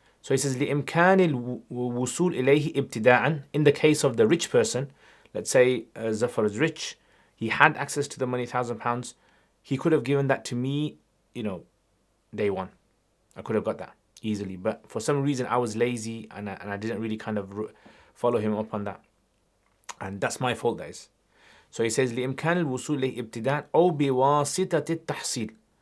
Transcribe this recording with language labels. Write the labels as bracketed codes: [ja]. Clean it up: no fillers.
[en] So he says [ar] لإمكان الوصول إليه ابتداءً. [en] In the case of the rich person, let's say Zafar is rich, he had access to the money, £1,000. He could have given that to me, day one. I could have got that easily, but for some reason I was lazy and I didn't really kind of follow him up on that, and that's my fault, that is. So he says [ar] لإمكان الوصول إليه ابتداء أو بواسطة التحصيل.